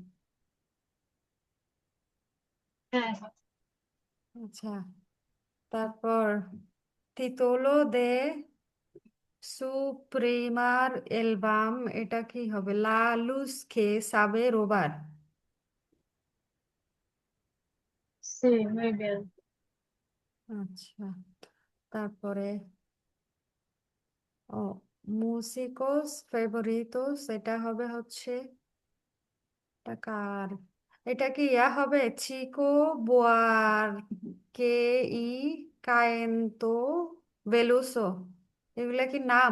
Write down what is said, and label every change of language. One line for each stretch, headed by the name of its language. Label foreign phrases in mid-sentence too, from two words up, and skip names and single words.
Bangla: হ্যাঁ হ্যাঁ। আচ্ছা, তারপর
Spanish: título de su primer álbum,
Bangla: এটা কি হবে?
Spanish: La luz que sabe robar. Sí, muy bien.
Bangla: আচ্ছা, তারপরে ও
Spanish: músicos favoritos,
Bangla: এটা হবে হচ্ছে, এটা কার? এটা কি ইয়া হবে? চিকো বোয়ার কে ই কায়েন্তো বেলুসো, এগুলা কি নাম?